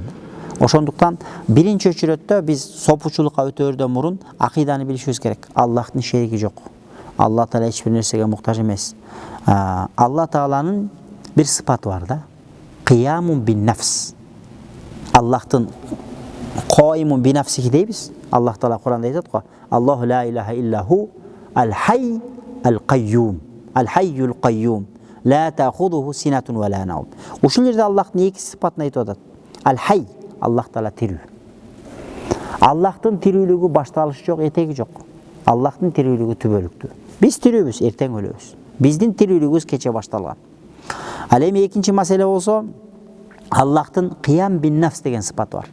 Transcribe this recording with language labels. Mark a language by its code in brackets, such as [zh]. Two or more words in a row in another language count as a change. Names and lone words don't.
[ky] Ошондуктан биринчи өчүрөттө биз сопучулукка өтөөрдөн мурун акыйданы билишибиз керек. Аллахтын шериги жок. Алла Таала эч бир нерсеге муктаж эмес. Алла Тааланын бир сыпаты бар да. [ar] قيام بنفس. Аллахтын قائم بنفسه дейбиз. [ky] Аллах Таала Куранда айтат го: [ar] الله لا إله إلا هو الحي القيوم. الحي القيوم. لا تأخذه سنة ولا نوم. [ky] Ушул жерде Аллахтын эки сыпатын айтып атат. Ал-хай, Аллах Таала тирүү. Аллахтын тирүүлүгү башталышы жок, этеги жок. Аллахтын тирүүлүгү түбөлүктүү. Биз тирүүбүз, эртең өлөбүз. Биздин тирүүлүгүбүз кече башталган. Ал эми экинчи маселе болсо, Аллахтын [ar] قيام بنفس [ky] деген сыпаты бар.